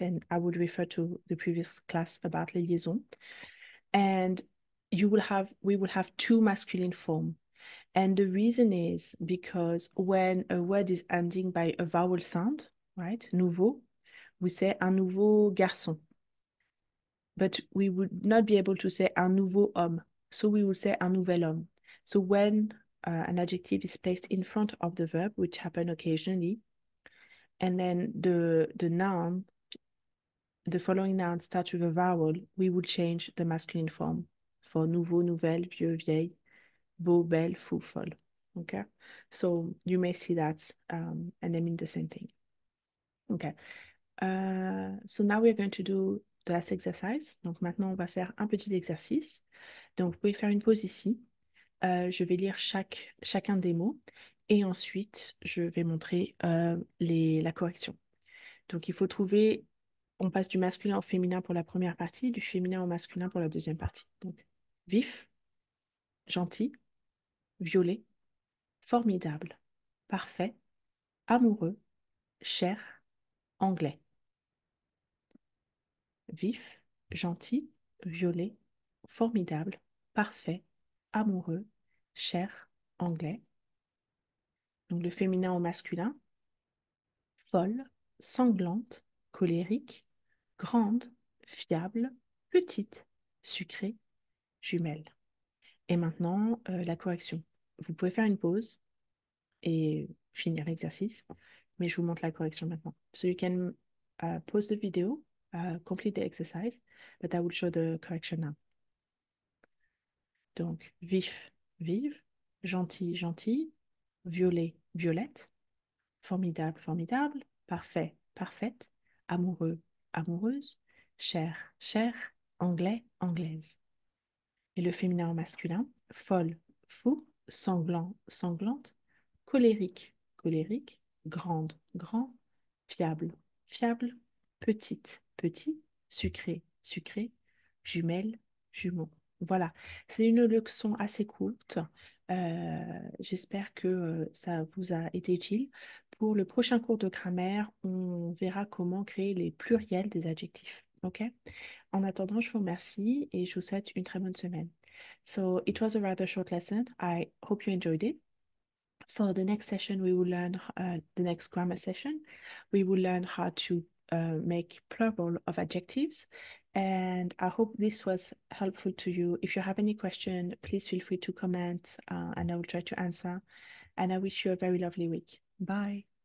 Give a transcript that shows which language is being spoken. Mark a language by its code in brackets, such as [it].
[en] And I would refer to the previous class about [fr] les liaisons. [en] And we will have two masculine form. And the reason is because when a word is ending by a vowel sound, right? [fr] Nouveau, [en] we say [fr] un nouveau garçon. [en] But we would not be able to say [fr] un nouveau homme. [en] So we will say [fr] un nouvel homme. [en] So when an adjective is placed in front of the verb, which happen occasionally, and then the noun, the following noun starts with a vowel, we would change the masculine form for nouveau, nouvelle, vieux, vieille, beau, belle, fou, folle. Okay, so you may see that and they mean the same thing. Okay, so now we're going to do the last exercise. [fr] Donc maintenant, on va faire un petit exercice. Donc vous pouvez faire une pause ici. Je vais lire chacun des mots et ensuite je vais montrer la correction. Donc il faut trouver, on passe du masculin au féminin pour la première partie, du féminin au masculin pour la deuxième partie. Donc vif, gentil, violet, formidable, parfait, amoureux, cher, anglais. Vif, gentil, violet, formidable, parfait, amoureux, cher, anglais. Donc le féminin au masculin, folle, sanglante, colérique, grande, fiable, petite, sucrée, jumelle. Et maintenant, la correction. Vous pouvez faire une pause et finir l'exercice, mais je vous montre la correction maintenant. So you can pause the video, complete the exercise, but I will show the correction now. Donc, vif, vive, gentil, gentil, violet, violette, formidable, formidable, parfait, parfaite, amoureux, amoureuse, cher, cher, anglais, anglaise. Et le féminin au masculin, folle, fou, sanglant, sanglante, colérique, colérique, grande, grand, fiable, fiable, petite, petit, sucré, sucré, jumelle, jumeau. Voilà, c'est une leçon assez courte. J'espère que ça vous a été utile. Pour le prochain cours de grammaire, on verra comment créer les pluriels des adjectifs. OK? En attendant, je vous remercie et je vous souhaite une très bonne semaine. [en] So it was a rather short lesson. I hope you enjoyed it. For the next session, we will learn the next grammar session. We will learn how to make plural of adjectives. And I hope this was helpful to you. If you have any question, please feel free to comment and I will try to answer. And I wish you a very lovely week. Bye.